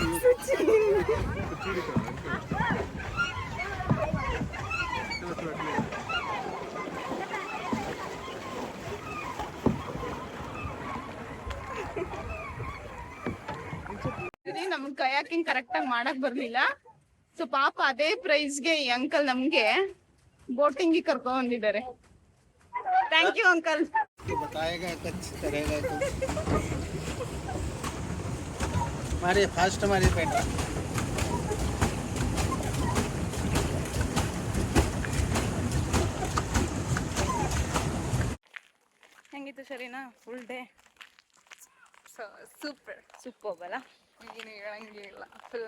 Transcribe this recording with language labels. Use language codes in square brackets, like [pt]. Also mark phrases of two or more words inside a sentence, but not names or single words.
[kn] ನಮ್ಗೆ ಕಯಾಕಿಂಗ್ ಕರೆಕ್ಟಾಗಿ ಮಾಡಕ್ ಬರ್ಲಿಲ್ಲ. ಸೊ ಪಾಪ ಅದೇ ಪ್ರೈಸ್ಗೆ ಈ ಅಂಕಲ್ ನಮ್ಗೆ ಬೋಟಿಂಗ್ ಕರ್ಕೊಂಡ್ ಬಂದಿದ್ದಾರೆ. [en] thank you uncle. [hi] बताएगा कुछ करेगा कुछ हमारे फर्स्ट हमारे बेटा [kn] ಹೆಂಗಿತ್ತು ಸರಿನಾ? [en] full day [kn] ಸೂಪರ್ ಅಲ್ಲ? ಏನು ಹೇಳಂಗಿಲ್ಲ. ಫುಲ್